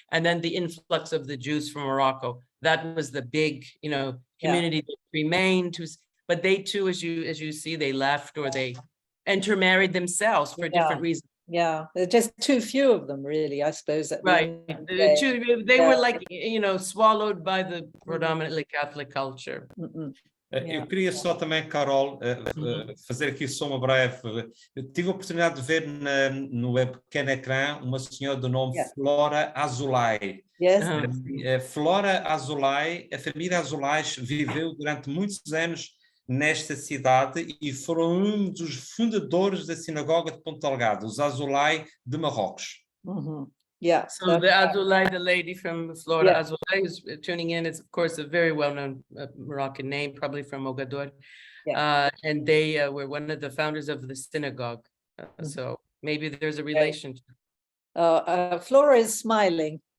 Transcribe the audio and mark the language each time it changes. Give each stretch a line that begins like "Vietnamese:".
English: And then the influx of the Jews from Morocco, that was the big, community that remained. But they too, as you see, they left or they intermarried themselves for different reasons. Yeah, there are just too few of them, really, I suppose. Right. They were like, swallowed by the predominantly Catholic culture.
Portuguese: Eu queria só também, Carol, fazer aqui só uma breve. Eu tive a oportunidade de ver no pequeno ecrã uma senhora do nome Flora Azulay.
English: Yes.
Portuguese: Flora Azulay, a família Azulais viveu durante muitos anos nesta cidade e foram um dos fundadores da sinagoga de Ponta Delgada, os Azulay de Marrocos.
English: Yeah. So the Azulay, the lady from Florida, Azulay, who's tuning in, is of course a very well-known Moroccan name, probably from Mogador. And they were one of the founders of the synagogue. So maybe there's a relationship. Flora is smiling.